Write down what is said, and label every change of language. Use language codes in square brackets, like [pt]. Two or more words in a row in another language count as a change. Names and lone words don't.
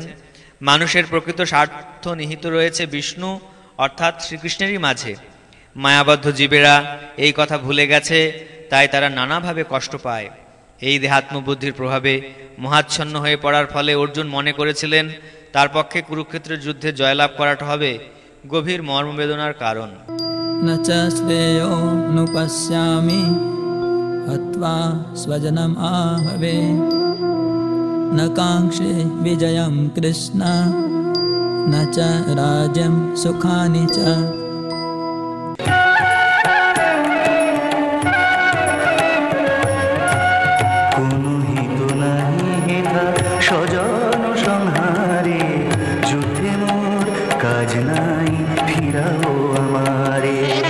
[bn] মানুষের প্রকৃত স্বার্থ নিহিত রয়েছে বিষ্ণু অর্থাৎ শ্রীকৃষ্ণেরই মাঝে। মায়াবদ্ধ জীবেরা এই কথা ভুলে গেছে, তাই তারা নানাভাবে কষ্ট পায়। এই দেহাত্মবুদ্ধির প্রভাবে মোহাচ্ছন্ন হয়ে পড়ার ফলে অর্জুন মনে করেছিলেন তার পক্ষে কুরুক্ষেত্রের যুদ্ধে জয়লাভ করাটা হবে গভীর মর্মবেদনার কারণ। [sa] न च श्रेयोऽनुपश्यामि हत्वा स्वजनम् आहवे न काङ्क्षे विजयं कृष्ण न च राज्यं सुखानि च। [bn] কোনো হিত নাহি হেথা স্বজন সংহারে, যুদ্ধে মোর কাজ নাই, ফিরাও আমারে।